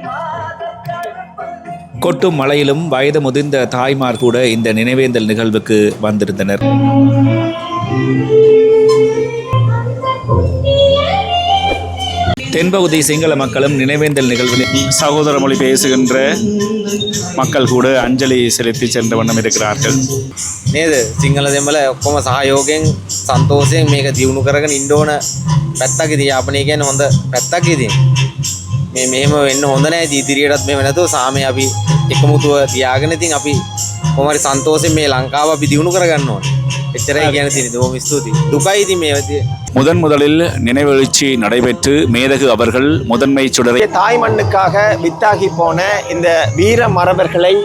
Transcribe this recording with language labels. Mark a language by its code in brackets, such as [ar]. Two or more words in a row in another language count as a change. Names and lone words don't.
[ta] கொட்டும் மழையிலும் வயது முதிர்ந்த தாய்மார் கூட இந்த நினைவேந்தல் நிகழ்வுக்கு வந்திருந்தனர். தென்பகுதி சிங்கள மக்களும் நினைவேந்தல் நிகழ்வில் சகோதர மொழி பேசுகின்ற மக்கள் கூட அஞ்சலி செலுத்தி சென்ற வண்ணம் இருக்கிறார்கள். [si] නේද සිංහල දෙමළ ඔක්කොම සහයෝගයෙන් සන්තෝෂයෙන් මේක දියුණු කරගෙන ඉන්න ඕන පැත්තක් ඉතින් යාපනය කියන්නේ හොඳ පැත්තක් ඉතින් මේ මෙහෙම වෙන්න හොඳ නැහැ. ඉදිරියටත් මෙහෙම නැතුව සාමය අපි එකමුතුව තියාගෙන ඉතින් අපි කොහොම හරි සන්තෝෂයෙන් මේ ලංකාව අපි දියුණු කරගන්න ඕනේ. එච්චරයි කියන්න තියෙන්නේ. බොහොම ස්තුතියි. දුකයි ඉතින් මේ [ta] முதலில் நினைவெழுச்சி நடைபெற்று மேதகு அவர்கள் முதன்மை சுடரை தாய் மண்ணுக்காக வித்தாகி போன இந்த வீர மறவர்களை